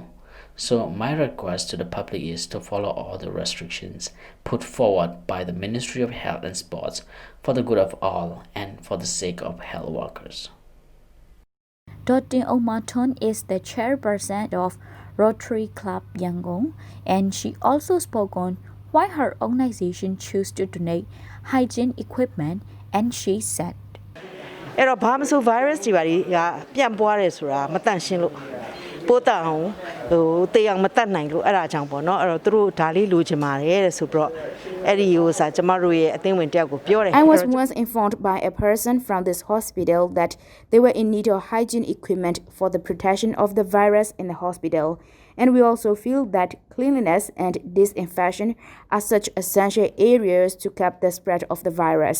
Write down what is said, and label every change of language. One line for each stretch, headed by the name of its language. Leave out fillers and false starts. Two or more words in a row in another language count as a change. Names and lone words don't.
English: So my request to the public is to follow all the restrictions put forward by the Ministry of Health and Sports for the good of all and for the sake of health workers. Dr. Omaton is the chairperson of Rotary Club Yangon, and she also spoke on why her organization chose to donate hygiene equipment, and she said,
Burmese: အဲ့တော့ဘာမှမဆို virus တွေပါလေပြန့်ပွားတယ်ဆိုတာမတန့်ရှင်းလို့ပိုးတတ်အောင်တေးအောင်မတတ်နိုင်လို့အဲ့ဒါကြောင့်ပေါ့နော်အဲ့တော့သူတို့ဒါလေးလိုချင်ပါတယ်တဲ့ဆိုပြီးတော့အဲ့ဒီဟိုစာကျမတို့ရဲ့အသင်းဝင်တယောက်ကိုပြောတယ်
English: I was once informed by a person from this hospital that they were in need of hygiene equipment for the protection of the virus in the hospital. And we also feel that cleanliness and disinfection are such essential areas to cap the spread of the virus.